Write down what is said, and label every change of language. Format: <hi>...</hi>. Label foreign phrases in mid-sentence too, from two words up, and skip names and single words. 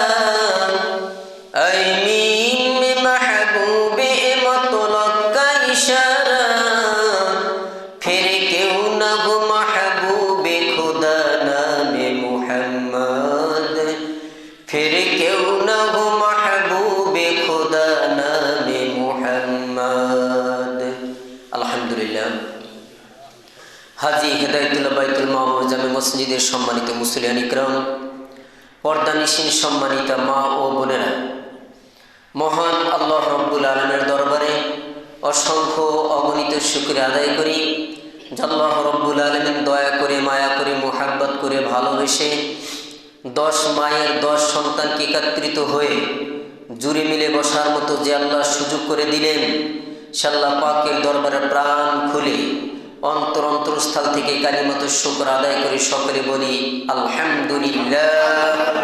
<ur>آئمین میں محبوب مطلق کا اشارہ پھر کیوں نہ ہو محبوب خدا نام محمد پھر کیوں نہ ہو محبوب خدا نام محمد</ur> <bn>আলহামদুলিল্লাহ হাজী হেদায়েতুল্লাহ বাইতুল মামুর জামে মসজিদের সম্মানিত মুসলিয়ান ইকরাম পর্দানিশীন সম্মানিতা মা ও বোনেরা মহান আল্লাহ রব্বুল আলামিনের দরবারে অসংখ্য অগণিত শুকরিয়া আদায় করি যে</bn> <ar>الله رب العالمين</ar> <bn>দয়া করে মায়া করে মুহাব্বত করে ভালোবেসে 10 মায়ের 10 সন্তানকে একত্রিত হয়ে জুড়ে মিলে বসার মতো যে আল্লাহ সুযোগ করে দিলেন সে আল্লাহ পাকের দরবারে প্রাণ খুলে অন্তরস্থল থেকে</bn> <ar>كلمات شكر</ar> <bn>আদায় করে সকলে বলি আলহামদুলিল্লাহ।</bn>